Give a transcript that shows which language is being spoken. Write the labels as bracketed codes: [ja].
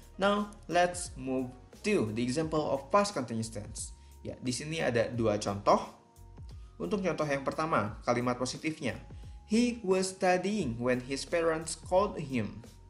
[en] Now let's move to the example of past continuous tense. [id] Ya, di sini ada dua contoh. Untuk contoh yang pertama, kalimat positifnya. [en] He was studying when his parents called him.